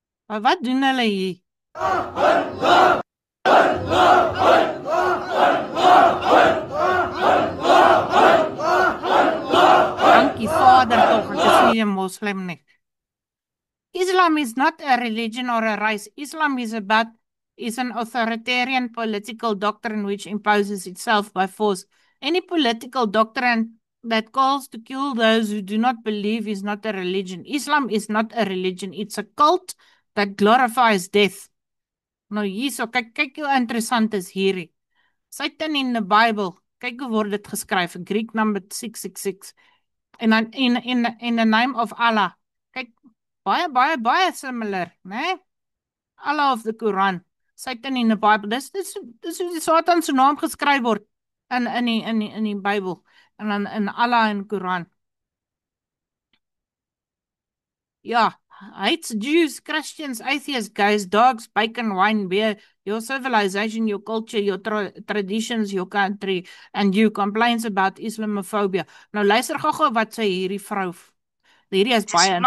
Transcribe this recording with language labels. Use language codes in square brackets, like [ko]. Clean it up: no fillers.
[af] Maar wat doen hulle hier? Dankie Vader tog, ek is nie 'n moslim nie. [en] Islam is not a religion or a race. Islam is an authoritarian political doctrine which imposes itself by force. Any political doctrine that calls to kill those who do not believe is not a religion. Islam is not a religion. It's a cult that glorifies death. [af] Nou hierso, kyk hoe interessant is hierdie. [en] Satan in the Bible, [af] kyk hoe word dit geskryf, [en] Greek number 666. [af] En dan [en] in the name of Allah. [af] Kyk, baie similar, né? [en] Allah of the Quran, Satan in the Bible. [af] Dis hoe die Satan se naam geskryf word in die Bybel en dan in Allah en Quran. [en] Ja, hates Jews, Christians, atheists, gays, dogs, bacon, wine, beer, your civilization, your culture, your traditions, your country, and you complains about Islamophobia. [af] Nou luister gou wat sê hierdie vrou. Hierdie is baie interessant.